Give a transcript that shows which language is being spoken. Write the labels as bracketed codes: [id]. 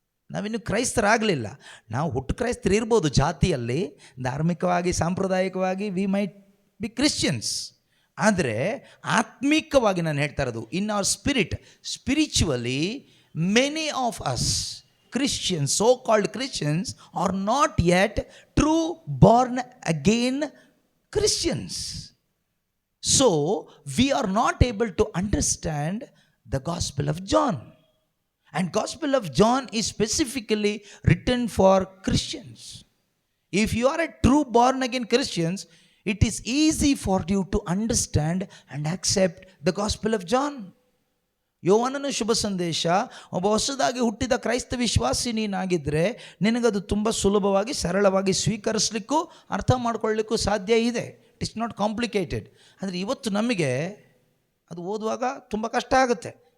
[kn] ನಾವಿನ್ನು ಕ್ರೈಸ್ತರಾಗಲಿಲ್ಲ. ನಾವು ಹುಟ್ಟು ಕ್ರೈಸ್ತರು ಇರ್ಬೋದು ಜಾತಿಯಲ್ಲಿ, ಧಾರ್ಮಿಕವಾಗಿ ಸಾಂಪ್ರದಾಯಿಕವಾಗಿ [en] We might be Christians. [kn] ಆದರೆ ಆತ್ಮಿಕವಾಗಿ ನಾನು ಹೇಳ್ತಾ ಇರೋದು, [en] In our spirit, spiritually many of us Christians, so-called Christians, are not yet true born again Christians. So, we are not able to understand the Gospel of John. And Gospel of John is specifically written for Christians. If you are a true born again Christians, it is easy for you to understand and accept the Gospel of John. [kn] ಯೋವಾನನ ಶುಭ ಸಂದೇಶ ಒಬ್ಬ ಹೊಸದಾಗಿ ಹುಟ್ಟಿದ ಕ್ರೈಸ್ತ ವಿಶ್ವಾಸಿ ನೀನಾಗಿದ್ದರೆ ನಿನಗದು ತುಂಬ ಸುಲಭವಾಗಿ ಸರಳವಾಗಿ ಸ್ವೀಕರಿಸಲಿಕ್ಕೂ ಅರ್ಥ ಮಾಡ್ಕೊಳ್ಳಿಕ್ಕೂ ಸಾಧ್ಯ ಇದೆ. [en] It is not complicated. [kn] ಆದರೆ ಇವತ್ತು ನಮಗೆ ಅದು ಓದುವಾಗ ತುಂಬ ಕಷ್ಟ ಆಗುತ್ತೆ.